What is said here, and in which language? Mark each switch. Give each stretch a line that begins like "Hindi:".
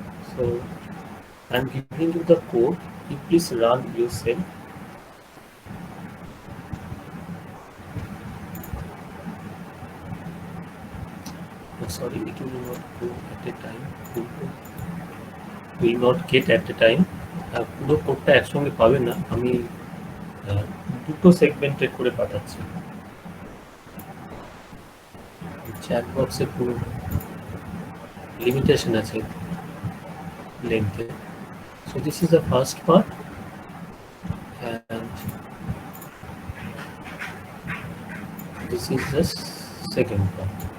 English: So I'm giving you the code. You please run yourself. Oh, sorry, it will not go at a time. Will not get at a time.
Bangla: পুরো কোডটা একসঙ্গে পাবে না, আমি দুটো সেগমেন্টে করে পাঠাচ্ছি। চ্যাট বক্সে পুরো লিমিটেশন আছে length.
English: So this is the first part, and this is the second part.